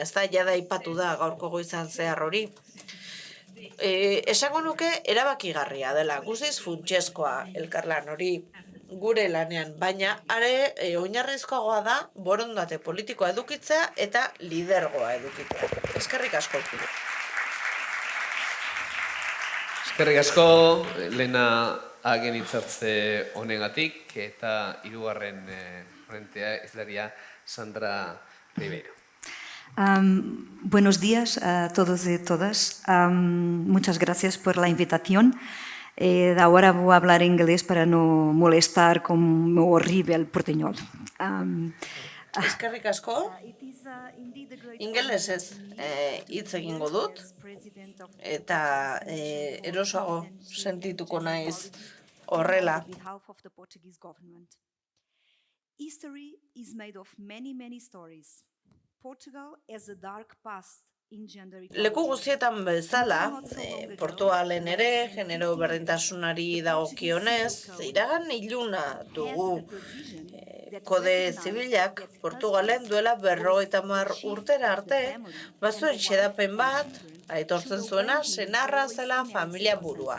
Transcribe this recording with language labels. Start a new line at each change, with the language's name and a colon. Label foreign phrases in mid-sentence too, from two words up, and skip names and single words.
Basque: Ez da, jada aipatu da gaurko goizan zehar hori. Esango nuke erabakigarria dela, guztiz funtsezkoa elkarlan hori gure lanean, baina are oinarrizkoagoa da borondate politikoa edukitzea eta lidergoa edukitzea. Eskerrik asko. Eskerrik asko, Lena hagen hitzartze honegatik eta hirugarren frentea izlaria Sandra Ribeiro.
Spanish: Buenos días a todos y todas. Muchas gracias por la invitación. Ahora voy a hablar inglés para no molestar con mi horrible portuñol.
Basque: Eskerrik asko, ingelesez hitz egingo dut, eta erosoago sentituko naiz horrela.
English: History is made of many stories. Portugal has a dark past in gender equality.
Basque: Leku guztietan bezala, Portugalen ere, genero berdintasunari dagokionez, iragan iluna dugu. Kode zibilak Portugalen duela 50 urtera arte, bazuen xedapen bat, aitortzen zuena, senarra zela familia burua.